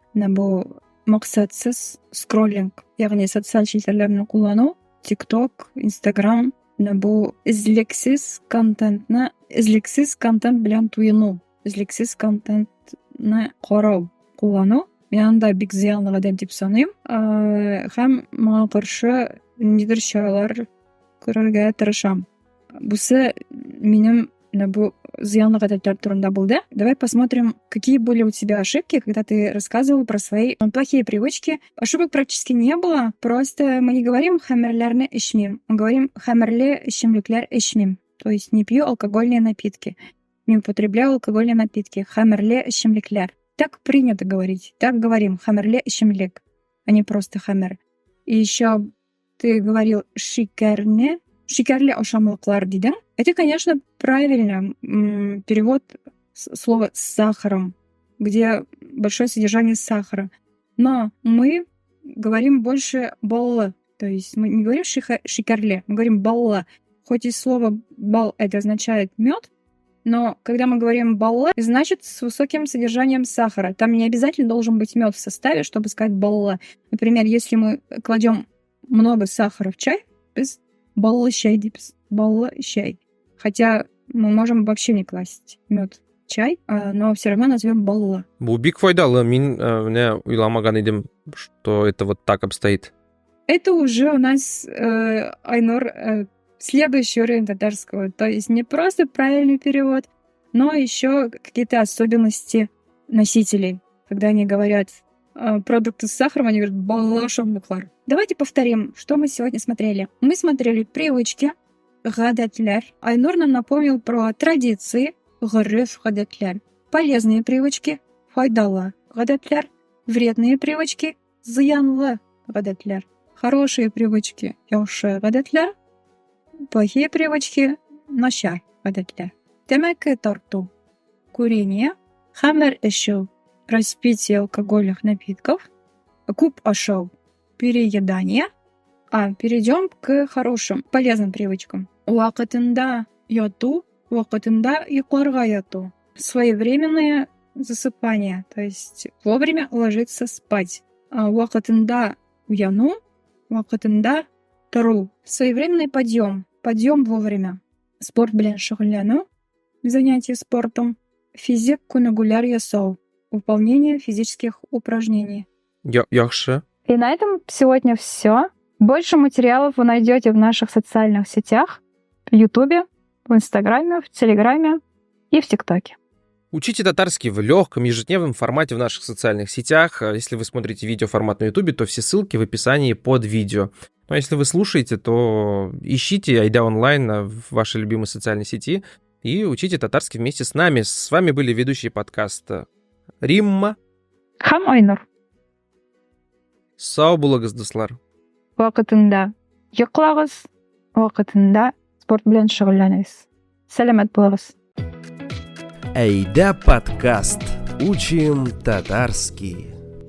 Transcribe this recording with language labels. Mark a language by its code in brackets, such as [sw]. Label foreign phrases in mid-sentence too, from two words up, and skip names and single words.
[tt] Менә бу максатсыз скроллинг, ягъни социаль челтәрләрне куллану, TikTok, Instagram, менә бу излексез контент белән туену, излексез контентны карау, куллану. Мин анда бик зыянлы гадәт дип саныйм. Һәм моңа каршы ниндидер чаралар күрергә тырышам. Бусы минем бу зыянлы гадәтләр турында булды. [ru] Давай посмотрим, какие были у тебя ошибки, когда ты рассказывал про свои плохие привычки. Ошибок практически не было. Просто мы не говорим [tt] хәмерләрне эчмим. [ru] Мы говорим [tt] хәмерле эчемлекләр эчмим. [ru] То есть не пью алкогольные напитки. Не употребляю алкогольные напитки. [tt] Хәмерле эчемлекләр. [ru] Так принято говорить. Так говорим. [tt] Хәмерле эчемлек, [ru] а не просто хәмер. И еще ты говорил шикәрне. [tt] Шикәрле ашамлыклар дидең. [ru] Это, конечно, правильно. Перевод слова с сахаром, где большое содержание сахара. Но мы говорим больше баллы. То есть мы не говорим шикәрле, мы говорим балла. Хоть и слово бал это означает мед, но когда мы говорим балла, значит с высоким содержанием сахара. Там не обязательно должен быть мед в составе, чтобы сказать балла. Например, если мы кладем много сахара в чай, без [tt] баллы чай, баллы чай. [ru] Хотя мы можем вообще не класть мед в чай, но все равно назовем балла. [tt] Бу бик файдалы. Мин менә уйламаган идем, [ru] что это вот так обстоит. Это уже у нас, Айнур, следующий уровень татарского. То есть не просто правильный перевод, но еще какие-то особенности носителей. Когда они говорят продукты с сахаром, они говорят баллашамлыклар. Давайте повторим, что мы сегодня смотрели. Мы смотрели привычки, гадәтләр. Айнур нам напомнил про традиции, [tt] гореф гадәтләр. [ru] Полезные привычки, [tt] файдалы гадәтләр. [ru] Вредные привычки, [tt] зыянлы гадәтләр. [ru] Хорошие привычки, [tt] яхшы гадәтләр. [ru] Плохие привычки, [tt] начар гадәтләр. Тәмәке тарту, курение, хәмер эчү, [ru] распитие алкогольных напитков, [tt] күп ашау, [ru] переедание. Перейдем к хорошим, полезным привычкам. [tt] Вакытында яту, вакытында йокларга яту. [ru] Своевременное засыпание, то есть вовремя ложиться спать. [tt] Вакытында уяну, вакытында тору. [ru] Своевременный подъем, подъем вовремя. [tt] Спорт белән шөгыльләнү, [ru] занятие спортом. [tt] Физик күнегүләр ясау, [ru] выполнение физических упражнений. [tt] Яхшы. [ru] И на этом сегодня все. Больше материалов вы найдете в наших социальных сетях, в Ютубе, в Инстаграме, в Телеграме и в ТикТоке. Учите татарский в легком ежедневном формате в наших социальных сетях. Если вы смотрите видеоформат на Ютубе, то все ссылки в описании под видео. Ну а если вы слушаете, то ищите Айда онлайн в вашей любимой социальной сети и учите татарский вместе с нами. С вами были ведущие подкаста Римма. [tt] Һәм Айнур. Сау булыгыз, дуслар. Вакытында йоклагыз, вакытында спорт белән шөгыльләнегез. Сәламәт булыгыз. [ru] Айда подкаст. Учим татарский.